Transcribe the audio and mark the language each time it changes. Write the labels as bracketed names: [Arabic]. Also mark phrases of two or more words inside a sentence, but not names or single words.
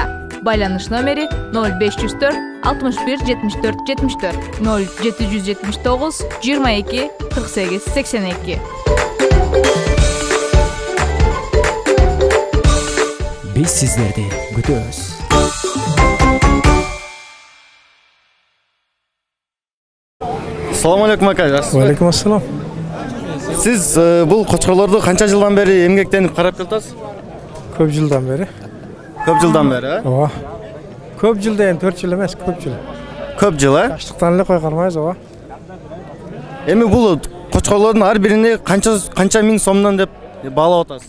[Kyrgyz] Байланыш номери 0504 61 74 74 0779 22 48 82. Биз сиздерди күтөбүз. [Uzbek] Assalomu alaykum aka. [Kyrgyz] Алейкум ассалам. Siz бул кочкорлорду канча жылдан бери эмгектенип карап келатасыз? Көп жылдан бери. Көп жылдан бери, а? Ооба. Көп жыл деген 4 жыл эмес, көп жыл. Көп жыл, а? Аштыктан эле кой калмайбыз, ооба. Эми бул кочкорлордун ар бирине канча миң сомдон деп баалап атасыз?